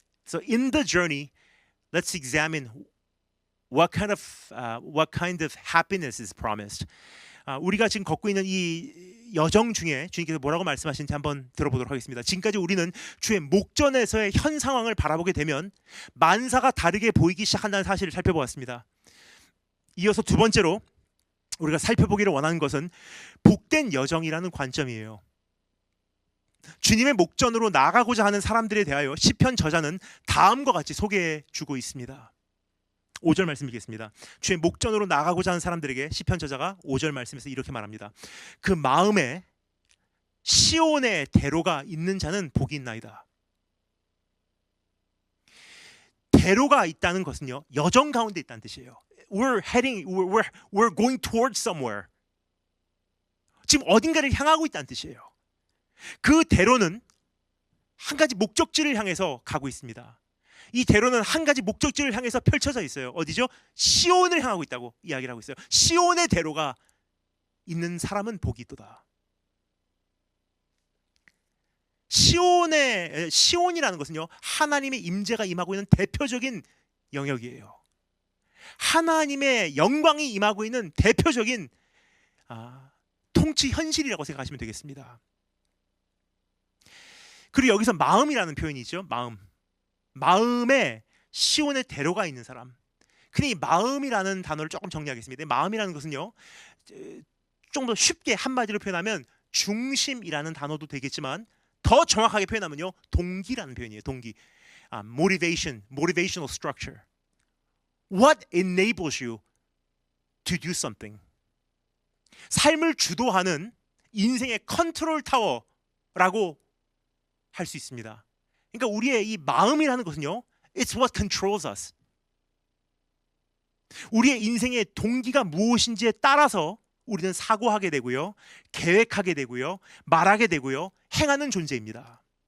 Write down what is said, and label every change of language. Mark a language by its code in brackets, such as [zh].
[en] So in the journey, let's examine what kind of happiness is promised. [ko] 우리가 지금 걷고 있는 이 여정 중에 주님께서 뭐라고 말씀하시는지 한번 들어보도록 하겠습니다. 지금까지 우리는 주의 목전에서의 현 상황을 바라보게 되면 만사가 다르게 보이기 시작한다는 사실을 살펴보았습니다. 이어서 두 번째로 우리가 살펴보기를 원하는 것은 복된 여정이라는 관점이에요. 주님의 목전으로 나아가고자 하는 사람들에 대하여 시편 저자는 다음과 같이 소개해 주고 있습니다. 5절 말씀 읽겠습니다. 주의 목전으로 나아가고자 하는 사람들에게 시편 저자가 5절 말씀에서 이렇게 말합니다. 그 마음에 시온의 대로가 있는 자는 복이 있나이다. 대로가 있다는 것은요, 여정 가운데 있다는 뜻이에요. [en] We're going towards somewhere. [ko] 지금 어딘가를 향하고 있다는 뜻이에요. 그 대로는 한 가지 목적지를 향해서 가고 있습니다. 이 대로는 한 가지 목적지를 향해서 펼쳐져 있어요. 어디죠? 시온을 향하고 있다고 이야기를 하고 있어요. 시온의 대로가 있는 사람은 복이 있도다. 시온이라는 것은요, 하나님의 임재가 임하고 있는 대표적인 영역이에요. 하나님의 영광이 임하고 있는 대표적인 통치 현실이라고 생각하시면 되겠습니다. 그리고 여기서 마음이라는 표현이 있죠. 마음에 시온의 대로가 있는 사람. 근데 이 마음이라는 단어를 조금 정리하겠습니다. 마음이라는 것은요, 좀 더 쉽게 한마디로 표현하면 중심이라는 단어도 되겠지만 더 정확하게 표현하면요, 동기라는 표현이에요. 동기. [en] motivational structure. What enables you to do something? [ko] 삶을 주도하는 인생의 컨트롤 타워라고 할 수 있습니다. 그러니까 우리의 이 마음이라는 것은요, [en] it's what controls us. [ko] 우리의 인생의 동기가 무엇인지에 따라서 우리는 사고하게 되고요, 계획하게 되고요, 말하게 되고요, 행하는 존재입니다.